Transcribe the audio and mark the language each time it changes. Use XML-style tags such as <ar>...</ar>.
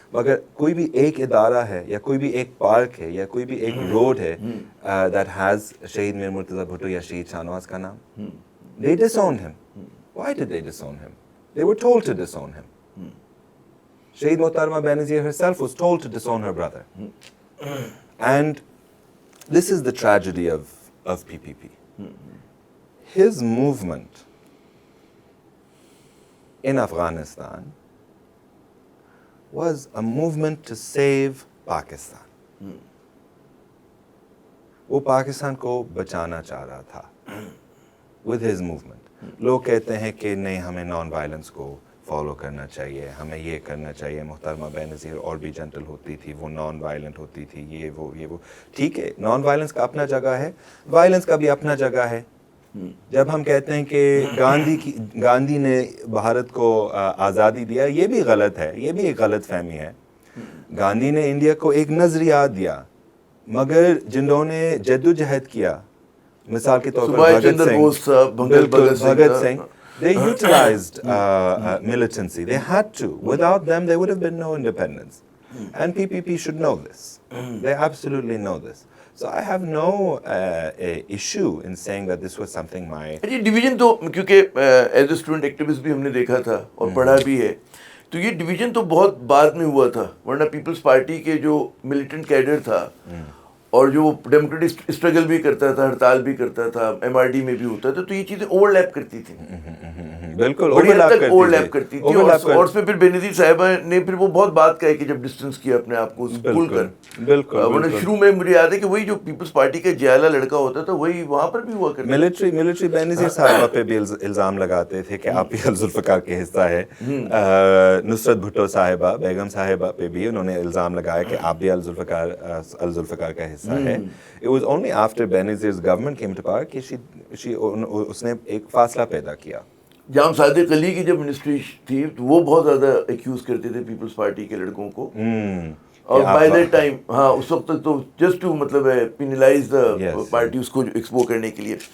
<ur>مگر کوئی بھی ایک ادارہ ہے یا کوئی بھی ایک پارک ہے یا کوئی بھی ایک روڈ ہے</ur> <en>that has</en> <ur>شہید میر مرتضیٰ بھٹو یا شہید شاہنواز کا نام,</ur> <en>they disowned him. Why did they disown him? They were told to disown him. Shaheed Mohtarma Benazir herself was told to disown her brother. And this is the tragedy of PPP. His movement in Afghanistan was a movement to save Pakistan.</en> <ur>وہ پاکستان کو بچانا چاہ رہا تھا</ur> <en>with his movement.</en> <ur>لوگ کہتے ہیں کہ نہیں, ہمیں نان وائلنس کو فالو کرنا چاہیے, ہمیں یہ کرنا چاہیے. محترمہ بینظیر اور بھی جنٹل ہوتی تھی, وہ نان وائلنٹ ہوتی تھی, یہ وہ ٹھیک ہے, نان وائلنس کا اپنا جگہ ہے, وائلنس کا بھی اپنا جگہ ہے. جب ہم کہتے ہیں کہ گاندھی نے بھارت کو آزادی دیا, یہ بھی غلط ہے, یہ بھی ایک غلط فہمی ہے. گاندھی نے انڈیا کو ایک نظریات دیا, مگر جنہوں نے جدوجہد کیا, مثال کے طور پر Bhagat Singh,</ur> <en>they utilized militancy. They had to. Without them, there would have been no independence. And PPP should know this. They absolutely know this. So I have no issue in saying that this was something my...</en> <ur>یہ division تو کیونکہ as a student activist بھی ہم نے دیکھا تھا اور پڑھا بھی ہے, تو یہ ڈویژن تو بہت بعد میں ہوا تھا, ورنہ پیپلز پارٹی کے جو ملیٹنٹ کیڈر تھا اور جو ڈیموکریٹک اسٹرگل بھی کرتا تھا, ہڑتال بھی کرتا تھا, MRD میں بھی ہوتا تھا, تو یہ چیزیں اوور لیپ کرتی تھیں, بالکل اوور لیپ کرتی تھی. اور اس میں پھر بینظیر صاحبہ نے پھر وہ بہت بات کہی کہ جب ڈسٹینس کیا اپنے آپ کو کھول کر, ورنہ شروع میں مجھے یاد ہے کہ وہی جو پیپلز پارٹی کا جیالا لڑکا ہوتا تھا وہی وہاں پر بھی ہوا کرتا. ملٹری بینظیر صاحبہ پہ بھی الزام لگاتے تھے کہ آپ بھی الذوالفقار کے حصہ ہے. نصرت بھٹو صاحبہ, بیگم صاحبہ پہ بھی انہوں نے الزام لگایا کہ آپ بھی الذوالفقار کا حصہ ہے.</ur> <en>It was only after Benazir's government came to power</en> <ur>کہ اس نے ایک فاصلہ پیدا کیا. جام صادق علی کی جب منسٹری تھی تو وہ بہت زیادہ ایکیوز کرتے تھے پیپلز پارٹی کے لڑکوں کو, اور بائی دیٹ ٹائم اس وقت تک تو جسٹ ٹو مطلب ہے پینلائز دا پارٹی, اس کو ایکسپو کرنے کے لیے.</ur>